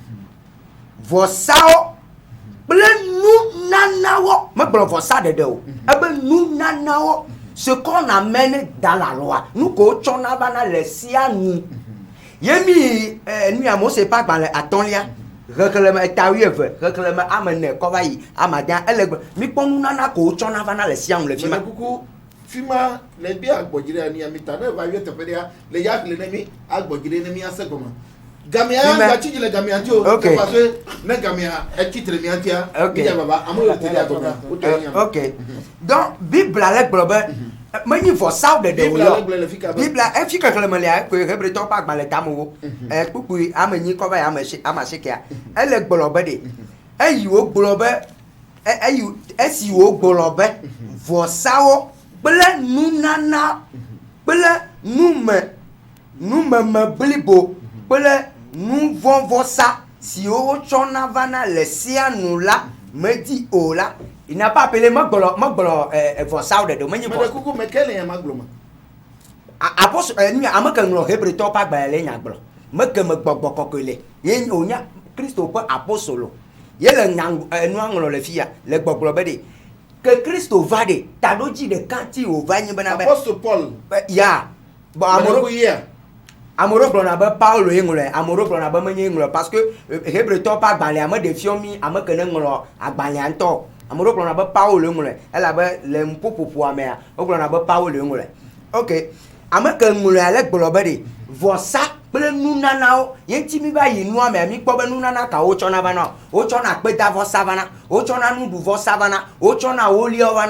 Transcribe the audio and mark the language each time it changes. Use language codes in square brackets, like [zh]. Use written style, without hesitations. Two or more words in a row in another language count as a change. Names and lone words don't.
[ee] vɔsawo kple nunanawo megblɔ vɔsa ɖeɖe o ebe nunanawo si kɔna me ne dalaloa nu ko wotsɔna vana le sia nu yemi nua Mose ƒe agbalẽ 5 xexlẽme etawi eve xexlẽme ame 4 kɔ va yi ame 5 ele gbe mikpɔ nunana ko wotsɔna vana le sia nu le fi ma mede kuku fima le bi agbɔdzi ɖe ani amita ne va yɔ teƒe ɖea le ya hle ne mi agbɔdzi ɖe ne mi ase gɔme gamea gatsi dzi le gamea ŋuti o [fr] parce que [ee] ne gamea etsitre mia ŋutia midza baba amewo le teli agɔme wote nya ok donc bibla le gblɔ be menyi vɔsawo ɖeɖe o bibla efi xexlẽme lia koe Hebretɔwo ƒe agbalẽ tamewo kpukpui ame 8 kɔ va yi ame 90 ele gblɔ be ɖe eyi wogblɔ be esi wogblɔ be vɔsawo kple nunana kple numeme blibo kple nuvɔvɔsa siwo wotsɔna vana le sia nu la medi o la [fr] il n'a pas appelé [ee] megblɔ vɔsawo ɖeɖe menye mede kuku mekele ya magblɔ ma apɔs ame ke ŋlɔ Hebretɔwo ƒe agbalẽ le nya gblɔ meke me gbɔgbɔ kɔkɔe le ye wonya Kristo ƒe apostolo ye le nua ŋlɔ le fia le gbɔgblɔ be ɖe ke Kristo va ɖe taɖodzi ɖeka ti wòva nyi bena be apostol Paul ya bon ameɖewo gblɔna be Paulo ye ŋlɔe ameɖewo gblɔna be menye ŋlɔe [fr] parce que [ee] Hebretɔwo ƒe agbalẽa me ɖe fiɔ mi ame ke ne ŋlɔ agbalẽa ŋutɔ ameɖewo gblɔna be Paulo ye ŋlɔe elabe le ŋuƒoƒoƒoa mea wogblɔna be Paulo ye ŋlɔe ok ame ke ŋlɔe le gblɔ be ɖe vɔsa kple nunanawo ye ŋuti mi va yi nua mea mi kpɔ be nunana ka wotsɔna vana wotsɔna akpedavɔsa vana wotsɔna nuɖuvɔsa vana wotsɔna woliawo vana